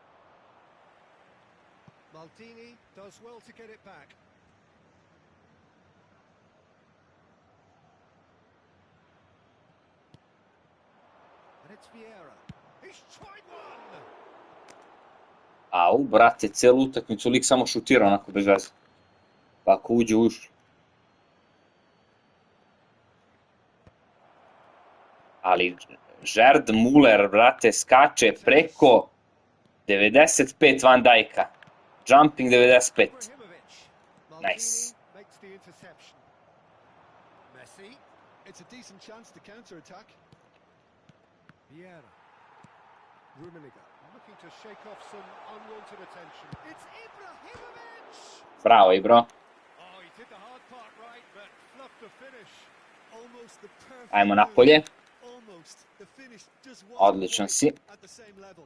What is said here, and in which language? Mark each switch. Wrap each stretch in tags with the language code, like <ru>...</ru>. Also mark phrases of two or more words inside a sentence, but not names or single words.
<en>Maldini does well to get it back. And it's Vieira. He's tried one! Au,</en> <bs>brate, cijelu utakmicu lik samo šutira onako bez veze. Pa ako uđe, uđe. Ali Gerd Müller, brate, skače preko 95 Van Dijka.</bs> <en>Jumping 95. Nice. Makes the interception. Messi. It's a decent chance to counter-attack. Vieira. Rummenigge looking to shake off some unwanted attention. It's Ibrahimovic!</en> <bs>Bravo, Ibro.</bs> <en>Oh, he did the hard part right, but fluffed the finish. Almost the perfect</en> <bs>Ajmo</bs> <en>move.</en> <bs>napolje.</bs> <en>Almost. The finish just wasn't</en> <bs>Odličan</bs> <en>quite</en> <bs>si.</bs> <en>at the same level.</en>